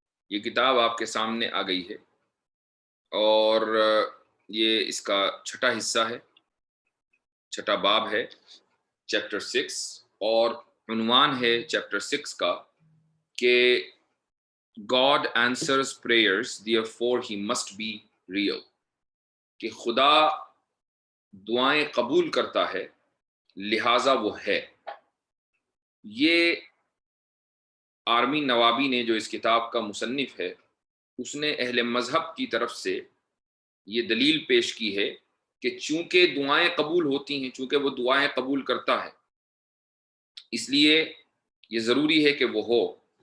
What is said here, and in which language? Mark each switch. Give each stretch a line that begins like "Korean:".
Urdu: یہ کتاب آپ کے سامنے آ گئی ہے اور یہ اس کا 6واں حصہ ہے، 6واں باب ہے، چیپٹر 6. اور عنوان ہے چیپٹر 6 کا کہ
English: God answers prayers, therefore he must be real.
Urdu: کہ خدا دعائیں قبول کرتا ہے لہٰذا وہ ہے. یہ ارمین نوابی نے جو اس کتاب کا مصنف ہے، اس نے اہل مذہب کی طرف سے یہ دلیل پیش کی ہے کہ چونکہ دعائیں قبول ہوتی ہیں، چونکہ وہ دعائیں قبول کرتا ہے، اس لیے یہ ضروری ہے کہ وہ ہو.